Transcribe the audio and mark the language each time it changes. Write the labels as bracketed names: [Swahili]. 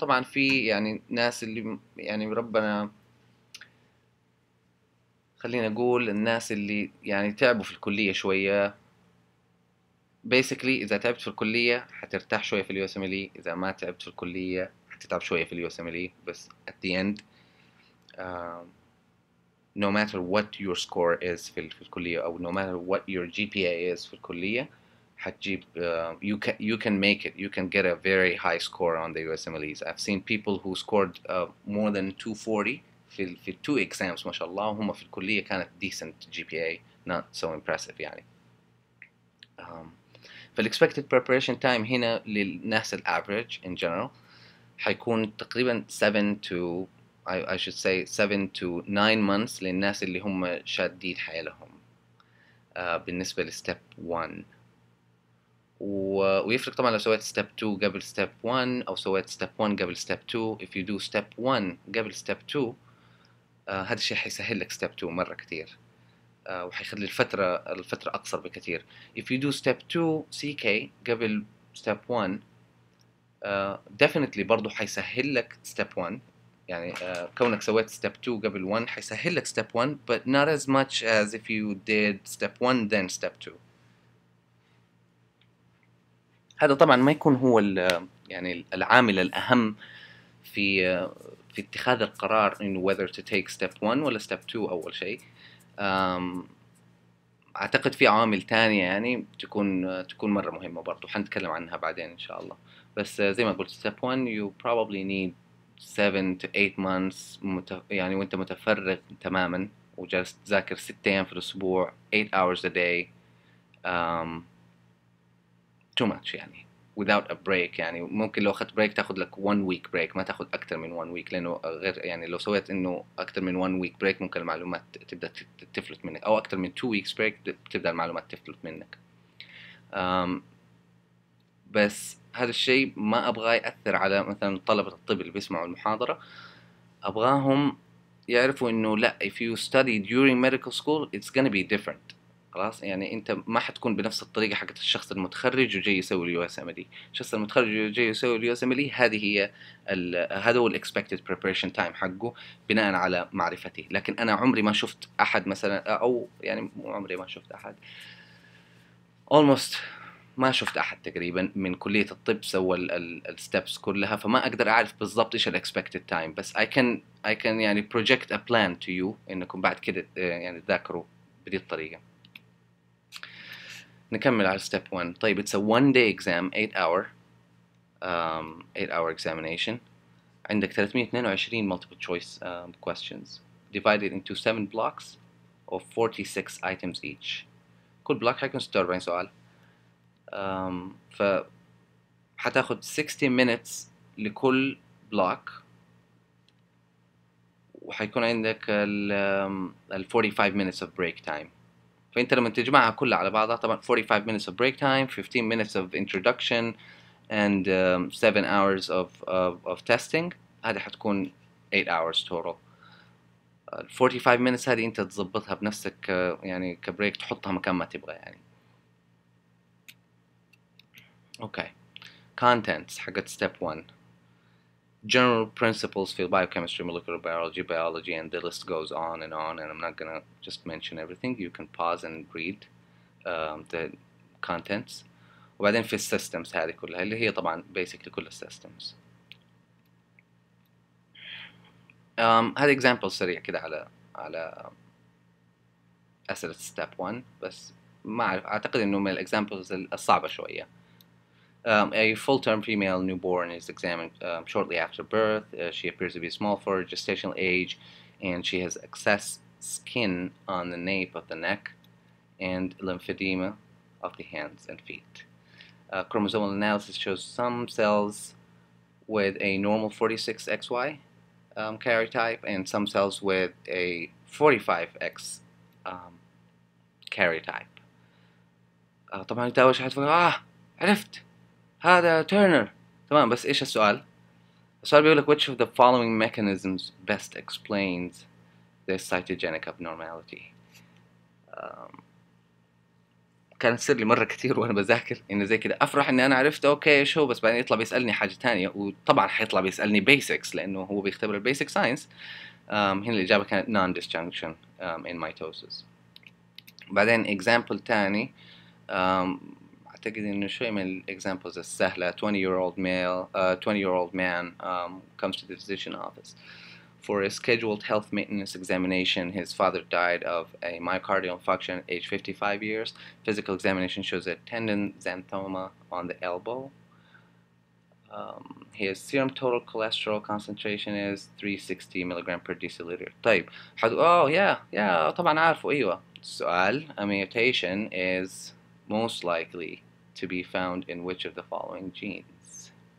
[Arabic] وطبعا في يعني ناس اللي يعني ربنا خلينا نقول الناس اللي يعني تعبوا في الكلية شوية. basically إذا تعبت في الكلية حترتاح شوية في USMLE، إذا ما تعبت في الكلية حتتعب شوية في USMLE. بس [English] at the end no matter what your score is [Arabic] في الكلية أو [English] no matter what your GPA is [Arabic] في الكلية حتجيب [English] you can make it, you can get a very high score on the USMLEs. I've seen people who scored more than 240 في two exams [Arabic] ما شاء الله، وهم في الكلية كانت [English] decent GPA not so impressive يعني. [Arabic] فال [English] expected preparation time [Arabic] هنا للناس [English] average in general [Arabic] حيكون تقريبا [English] 7 to I should say 7 to 9 months [Arabic] للناس اللي هم شادين حيلهم بالنسبة لستيب [English] 1. [Arabic] ويفرق طبعا لو سويت ستيب 2 قبل ستيب 1 أو سويت ستيب 1 قبل ستيب 2. [English] if you do step 1 [Arabic] قبل ستيب 2 هذا الشيء حيسهل لك ستيب 2 مرة كتير، وحيخلي الفترة أقصر بكتير. [English] if you do step 2 CK قبل step 1 definitely [Arabic] برضو حيسهل لك [English] step 1. [Arabic] يعني كونك سويت [English] step 2 قبل 1 [Arabic] حيسهل لك [English] step 1 but not as much as if you did step 1 then step 2. [Arabic] هذا طبعا ما يكون هو يعني العامل الأهم في اتخاذ القرار إنه [English] whether to take step 1 [Arabic] ولا step 2 أول شيء. أعتقد في عوامل تانية يعني تكون مرة مهمة برضو حنتكلم عنها بعدين إن شاء الله. بس زي ما قلت [English] step 1 you probably need 7 to 8 months [Arabic] يعني وانت متفرغ تماما وجالس تذاكر 6 أيام في الأسبوع [English] 8 hours a day too much يعني without a break. [Arabic] يعني ممكن لو أخذت break تاخد لك 1 week break، ما تاخد أكتر من 1 week، لأنه غير يعني لو سويت إنه أكتر من 1 week break ممكن المعلومات تبدأ تفلت منك، أو أكتر من 2 weeks break تبدأ المعلومات تفلت منك. بس هذا الشيء ما أبغى يأثر على مثلا طلبة الطب اللي بيسمعوا المحاضرة. أبغاهم يعرفوا إنه لا [English] if you study during medical school it's gonna be different. [Arabic] خلاص يعني أنت ما حتكون بنفس الطريقة حقت الشخص المتخرج وجاي يسوي USMLE. الشخص المتخرج وجاي يسوي USMLE هذه هي هذا هو ال expected preparation time حقه بناء على معرفتي. لكن أنا عمري ما شفت أحد مثلا، أو يعني مو عمري ما شفت أحد، almost ما شفت أحد تقريبا من كلية الطب سوى الستبس كلها، فما أقدر أعرف بالضبط إيش expected time. بس [English] I can [Arabic] يعني [English] project a plan to you [Arabic] إنكم بعد كده يعني تذاكروا بدي الطريقة. نكمل على step 1. [English] طيب it's a 1 day exam 8 hour examination. عندك 322 multiple choice questions divided into 7 blocks of 46 items each. [Arabic] كل block حيكون 46 سؤال. ف حتاخد [English] 60 minutes لكل block، [Arabic] وحيكون عندك ال [English] 45 minutes of break time. [Arabic] فأنت لما تجمعها كلها على بعضها طبعا [English] 45 minutes of break time, 15 minutes of introduction and 7 hours of testing. [Arabic] هذه حتكون [English] 8 hours total. [Arabic] 45 minutes هذه أنت تظبطها بنفسك يعني كبريك، تحطها مكان ما تبغى يعني. [English] Okay. Contents حقت step 1. General principles في biochemistry, molecular biology, and the list goes on, and I'm not gonna just mention everything. You can pause and read the contents. [Arabic] وبعدين في systems هذه كلها اللي هي طبعا basically كل systems. هذا example سريع كده على أسئلة step 1، بس ما أعرف، أعتقد إنه من الexamples الصعبة شوية. [English] A full-term female newborn is examined shortly after birth. She appears to be small for her gestational age, and she has excess skin on the nape of the neck and lymphedema of the hands and feet. Chromosomal analysis shows some cells with a normal 46XY karyotype and some cells with a 45X karyotype. [Arabic] طبعا انت اول شيء حتفكر عرفت هذا تيرنر، تمام، بس ايش السؤال؟ السؤال بيقول لك [English] which of the following mechanisms best explains this cytogenic abnormality. [Arabic] كان يصير لي مرة كتير وأنا بذاكر إنه زي كده أفرح إني أنا عرفت أوكي إيش هو، بس بعدين يطلع بيسألني حاجة تانية، وطبعا حيطلع بيسألني basics لأنه هو بيختبر البيسك ساينس. هنا الإجابة كانت [English] non-disjunction in mitosis. [Arabic] بعدين example تاني أعتقد إنه شوي من الإكزامبلز السهلة. [English] 20-year-old man comes to the physician office for a scheduled health maintenance examination. His father died of a myocardial infarction at age 55 years. Physical examination shows a tendon xanthoma on the elbow. His serum total cholesterol concentration is 360 milligram per deciliter. [Arabic] طيب yeah طبعا عارفه أيوة. السؤال [English] a mutation is most likely to be found in which of the following genes.